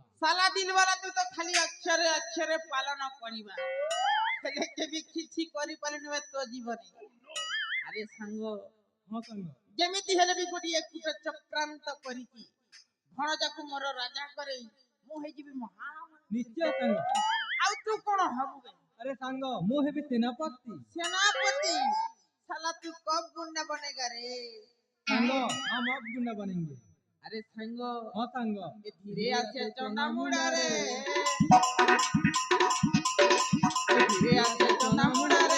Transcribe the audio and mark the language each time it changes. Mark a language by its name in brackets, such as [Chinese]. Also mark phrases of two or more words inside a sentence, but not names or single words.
[Odia] ସାଲା ଦିନ ବାଲା ତୁ ତ ଖାଲି ଅକ୍ଷରେ ଅକ୍ଷରେ ପାଳନ କରିବା ହେଲେ କେବେ କିଛି କରିପାରିଲୁ ଏ ତୋ ଜୀବନେ ଆରେ ସାଙ୍ଗ ହଁ ସାଙ୍ଗ ଯେମିତି ହେଲେ ବି ଗୋଟିଏ କୂଟ ଚକ୍ରାନ୍ତ କରିକି ଭଣଜାକୁ ମୋର ରାଜା କରେଇ ମୁଁ ହେଇଯିବି ମହାମନ୍ତ୍ରୀ ନିଶ୍ଚୟ ସାଙ୍ଗ ଆଉ ତୁ କଣ ହବୁ ବେ ଆରେ ସାଙ୍ଗ ମୁଁ ହେବି ସେନାପତି [Hindi] सेनापति साला तू कब गुंडा बनेगा रे ସାଙ୍ଗ हम अब गुंडा बनेंगे [Odia] ଆରେ ସାଙ୍ଗ ହଁ ସାଙ୍ଗ ଏ ଧୀରେ ଆସେ ଚନ୍ଦା ମୁଡ଼ା ରେ ଏ ଧୀରେ ଆସେ ଚନ୍ଦା ମୁଡ଼ା ରେ